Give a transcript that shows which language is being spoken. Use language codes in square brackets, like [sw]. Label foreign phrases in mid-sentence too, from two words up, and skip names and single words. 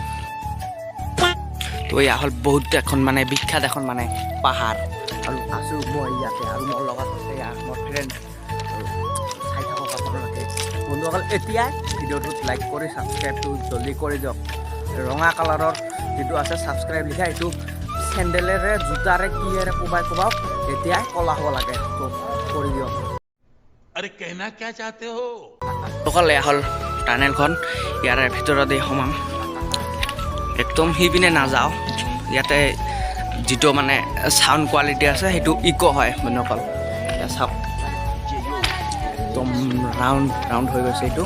[as] তো এয়া হ'ল বহুত এখন মানে বিখ্যাত এখন মানে পাহাৰ, আৰু আছোঁ মই ইয়াতে, আৰু মোৰ লগত আছে মোৰ ফ্ৰেণ্ড। চাই থাকক আপোনালোকে বন্ধুসকল। এতিয়াই ভিডিঅ'টোত লাইক কৰি ছাবস্ক্ৰাইবটো জলদি কৰি দিয়ক। ৰঙা কালাৰৰ যিটো আছে ছাবস্ক্ৰাইব লিখা, এইটো চেণ্ডেলেৰে জোতাৰে কিহেৰে কোবাই এতিয়াই কলা হ'ব লাগে, তো কৰি দিয়ক। [hi] अरे कहना क्या चाहते हो? [as] অকল এয়া হ'ল টানেলখন, ইয়াৰে ভিতৰতে সোমাম, একদম সিপিনে নাযাওঁ। ইয়াতে যিটো মানে [en] sound quality [as] আছে সেইটো ইক' হয় বন্ধুসকল। এতিয়া চাওক একদম ৰাউণ্ড হৈ গৈছে এইটো।